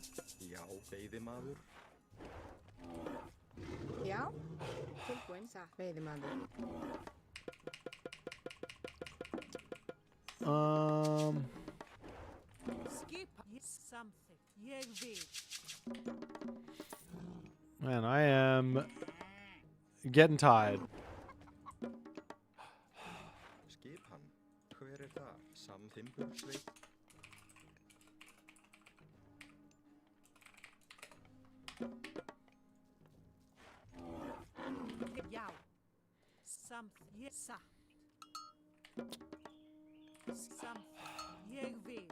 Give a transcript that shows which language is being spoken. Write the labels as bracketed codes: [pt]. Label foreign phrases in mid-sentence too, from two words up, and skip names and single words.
[is] Já, veiðimaður. Já. Tilbúinn, satt. Veiðimaður. Skipa. Samþykkt. Ég vil. [en] Man, I am getting tired. [is] Skipan. Hver þar? Samþimbursveit? Já. Samþykkt. Ég satt. Samþykkt. Ég vil.